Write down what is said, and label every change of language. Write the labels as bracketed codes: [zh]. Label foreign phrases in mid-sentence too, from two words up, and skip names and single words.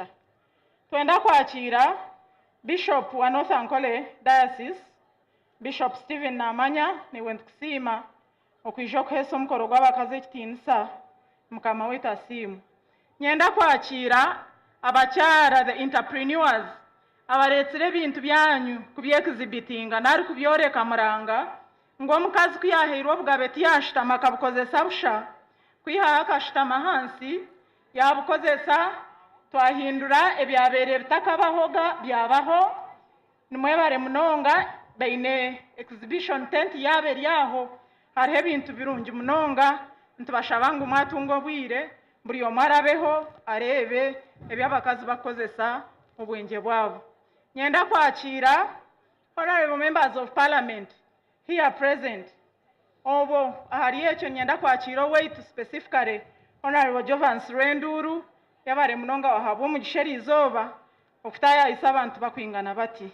[nyn] Twenda kwakira Bishop wa North Ankole Diocese Bishop Stephen Namanya niwe ntukusima okwijo kuhesa omukoro gw'abakazi ekitinisa mukama wetu asimu. Nyenda kwakira abakyara [en] the entrepreneurs [nyn] abaretsire ebintu byanyu kubyekizibitinga nari kubyoreka muranga ngo omukazi kuyaheirwa obugabe tiyashitama akabukozesa busha kwiha akashitama hansi yabukozesa twahindura ebyabere bitakabahoga byabaho nimwebare munonga baine [en] exhibition tent [nyn] yabe ryaho hariho ebintu birungi munonga ntubashaba ngo mwatunga obwire buri omwarabeho arebe ebyabakazi bakozesa obwenge bwabo. Nyenda kwakira [en] honorable members of parliament here present. [nyn] Obo ahari ekyo nyenda kwakira oweitu [en] specifically honorable [nyn] Jovans Renduru yabare munonga wahabwa omugisha eriizooba okutayayisa abantu bakwingana bati.